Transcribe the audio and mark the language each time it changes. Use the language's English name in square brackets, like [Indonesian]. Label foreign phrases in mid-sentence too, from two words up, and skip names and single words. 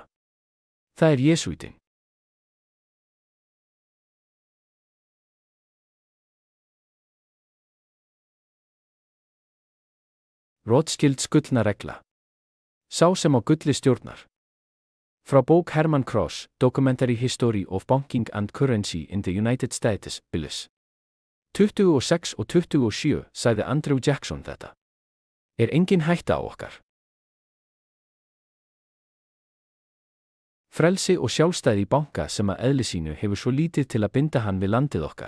[Icelandic] Það er jesúítinn. Rothschilds gullna regla. Sá sem á gulli stjórnar. Frá bók Herman Cross, Documentary History of Banking and Currency in the United States, Billis. 26 og 27 sagði Andrew Jackson þetta. Er engin hætta á okkar? Frelsi og sjálfstæði í banka sem að eðli sínu hefur svo lítið til að binda hann við landið okkar.